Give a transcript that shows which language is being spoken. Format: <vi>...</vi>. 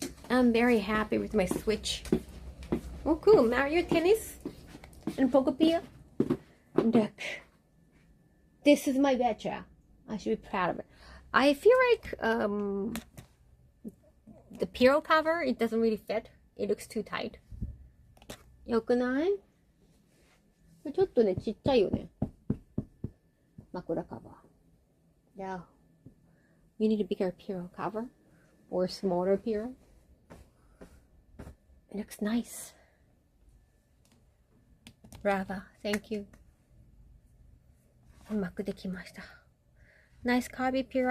<en>I'm very happy with my Switch. Oh, cool. Mario Tennis and Pokepia. Look. This is my bed, child. I should be proud of it. I feel like the pillow cover, it doesn't really fit. It looks too tight.</en> <ja>よくない？ちょっとね、ちっちゃいよね。</ja> <en>Makura cover. Yeah. You need a bigger pillow cover or smaller pillow. It looks nice. Brava. Thank you.</en> <ja>うまくできました。</ja> <en>Nice carby pillow.</en>